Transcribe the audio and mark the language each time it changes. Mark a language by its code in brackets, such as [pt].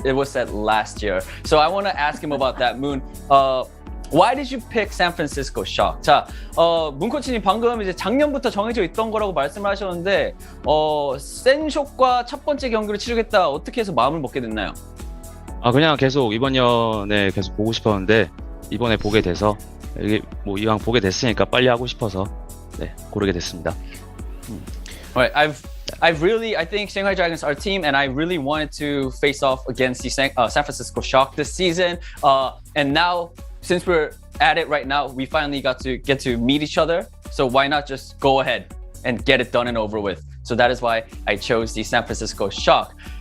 [en] It was set last year. So I want to ask him about that, Moon. Why did you pick San Francisco Shock? [ko] 자, 문 코치님 방금 이제 작년부터 정해져 있던 거라고 말씀을 하셨는데, 센쇼과 첫 번째 경기를 치르겠다 어떻게 해서 마음을 먹게 됐나요? 그냥 계속 이번 년에 계속 보고 싶었는데 이번에 보게 돼서 이게 뭐 이왕 보게 됐으니까 빨리 하고 싶어서 네, 고르게 됐습니다. [en] Alright, I think Shanghai Dragons are a team, and I really wanted to face off against the San Francisco Shock this season. And now, since we're at it right now, we finally get to meet each other. So why not just go ahead and get it done and over with? So that is why I chose the San Francisco Shock.